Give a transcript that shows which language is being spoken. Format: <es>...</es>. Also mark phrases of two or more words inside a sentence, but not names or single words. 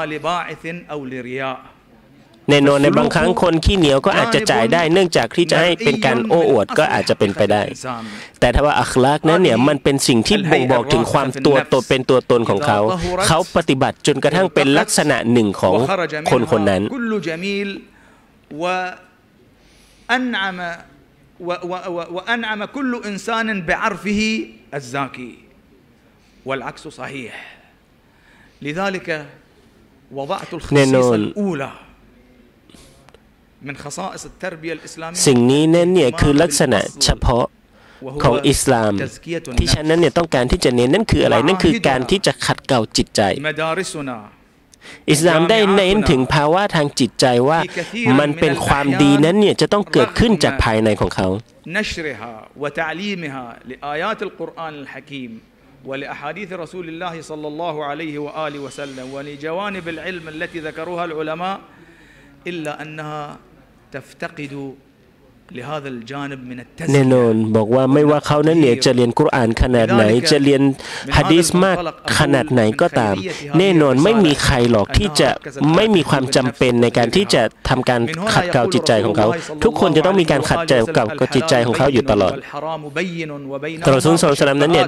<th>แน่นอนในบางครั้งคนขี้เหนียวก็อาจจะจ่ายได้เนื่องจากที่จะให้เป็นการโอ้อวดก็อาจจะเป็นไปได้แต่ถ้าว่าอัคลากนั้นเนี่ยมันเป็นสิ่งที่บ่งบอกถึงความตัวตนเป็นตัวตนของเขาปฏิบัติจนกระทั่งเป็นลักษณะหนึ่งของคนนั้น</th> <ar>وأنعم كل إنسان بعرفه الزاكي والعكس صحيح لذلك وضعت الخصيصة الأولى</ar> <th>สิ่งนี้นั้นเนี่ยคือ ลักษณะเฉพาะของอิสลามที่ฉันนั้นเนี่ยต้องการที่จะเน้นนั่นคืออะไรนั่นคือการที่จะขัดเกลาจิตใจอิสลามได้เน้นถึงภาวะทางจิตใจว่ามันเป็นความดีนั้นเนี่ยจะต้องเกิดขึ้นจากภายในของเขา</th> <ar>ولأحاديث رسول الله صلى الله عليه وآله وسلم ولجوانب العلم التي ذكروها العلماء إلا أنها تفتقد لهذا الجانب من التزكية</ar> <th>แน่นอนบอกว่าไม่ว่าเขานั้นเนี่ยจะเรียนกุรอานขนาดไหนจะเรียนหะดีษมากขนาดไหนก็ตามแน่นอนไม่มีใครหร อกที่จะไม่มีความจำเป็นในการที่จะทำการขัดเกลาจิตใจของเขาทุกคนจะต้องมีการขัดเกลากับจิตใจของเขาอยู่ตลอดแต่รอซูล</th> <ar>صلى الله عليه وسلم</ar> <th>นั้นเนี่ย</th>